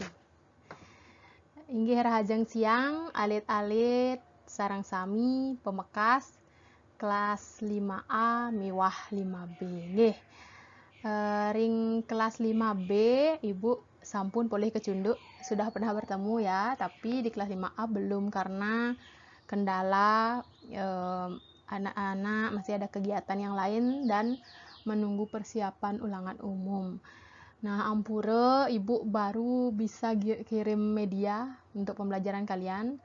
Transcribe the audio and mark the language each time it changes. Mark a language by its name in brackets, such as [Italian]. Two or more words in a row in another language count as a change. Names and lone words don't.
[Balinese] Inggih rahajeng siang, alit-alit, sarang sami, pemekas, kelas 5A, miwah 5B. Nggih, ring kelas 5B, Ibu sampun boleh kecunduk, [Indonesian] sudah pernah bertemu ya, tapi di kelas 5A belum karena kendala anak-anak masih ada kegiatan yang lain dan menunggu persiapan ulangan umum. Nah, ampura Ibu baru bisa kirim media untuk pembelajaran kalian.